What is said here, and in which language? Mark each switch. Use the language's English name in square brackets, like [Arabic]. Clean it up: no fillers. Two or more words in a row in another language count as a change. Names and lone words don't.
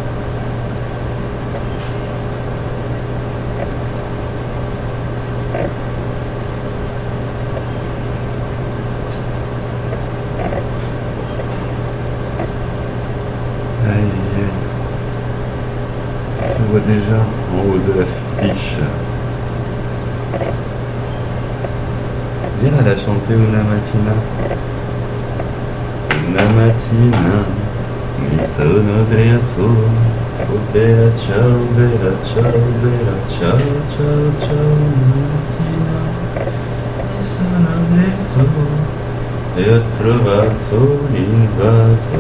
[French] Aïe, aïe, aïe. On se voit déjà en haut de l'affiche. Viens, elle a chanté Una Mattina. [Italian] Una mattina mi sono sdraiato. Oh bella ciao, bella ciao, bella ciao, ciao, ciao. Una mattina mi sono sdraiato e ho trovato l'invaso.